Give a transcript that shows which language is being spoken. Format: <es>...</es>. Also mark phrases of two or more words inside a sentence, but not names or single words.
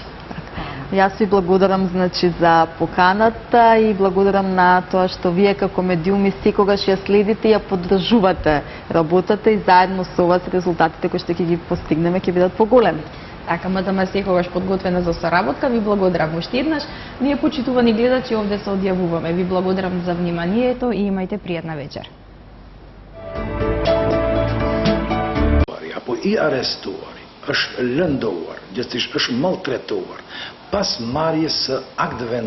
<mk>Јас ви благодарам за поканата и благодарам на тоа што вие како медиуми секогаш ја следите и ја поддржувате работата и заедно со вас резултатите кои што ќе ги постигнеме ќе бидат поголеми. Така, МТМ секогаш подготвена за соработка. Ви благодарам уште еднаш. Ние, почитувани гледачи, овде се одјавуваме. Ви благодарам за вниманието и имајте пријатна вечер.</mk> <sq>I arestori, është lënduar, gjithsesi është maltretuar, pas marrjes së akteve</sq>